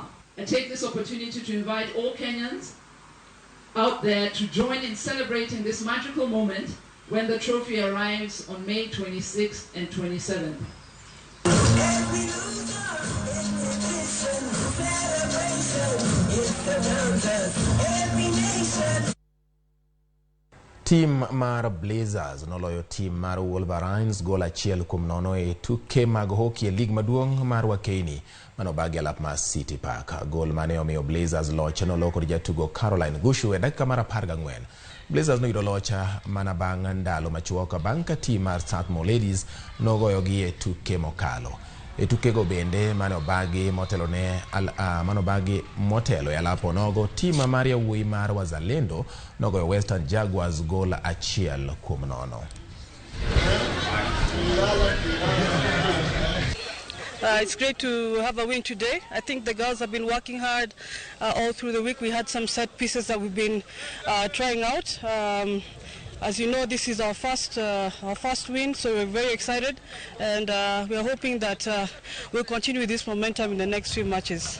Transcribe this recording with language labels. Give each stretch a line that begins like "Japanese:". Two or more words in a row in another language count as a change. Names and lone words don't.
English: I take this opportunity to invite all Kenyans out there to join in celebrating this magical moment when the trophy arrives on May 26th and 27th.
Luo (Kenya and Tanzania): Team mar Blazers noloyo team mar Wolverines gol 1-0 e tuke mag hockey e lig maduong' mar Wakeni manobagi alap mar City Park. Gol mane omiyo Blazers loch noloko jatugo Caroline Gushu e dakika mar 14. Blazers noyudo locha mana bang' ndalo machuok bang' ka team mar Strathmore Ladies nogoyogi e tuke mokalo. E tukego bende manobagi motelo e alapo nogo team mar yawuoyi mar Wazalendo nogoyo Western Jaguars gol 1-0.
English: It's great to have a win today. I think the girls have been working hard all through the week. We had some set pieces that we've been trying out. As you know, this is our first win, so we're very excited, and we are hoping that we'll continue with this momentum in the next few matches.